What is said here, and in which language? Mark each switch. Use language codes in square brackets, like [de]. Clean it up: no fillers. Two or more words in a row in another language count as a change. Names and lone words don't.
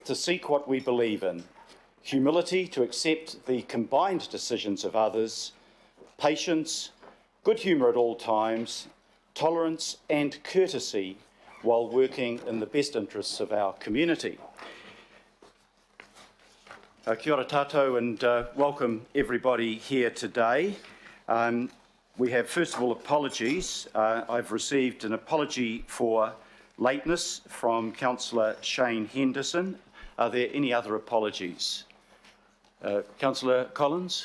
[en] to seek what we believe in, humility to accept the combined decisions of others, patience, good humour at all times, tolerance and courtesy while working in the best interests of our community. [mi] Kia ora tātou [en] and welcome everybody here today. We have first of all apologies. I've received an apology for lateness from Councillor Shane Henderson. Are there any other apologies? Councillor Collins?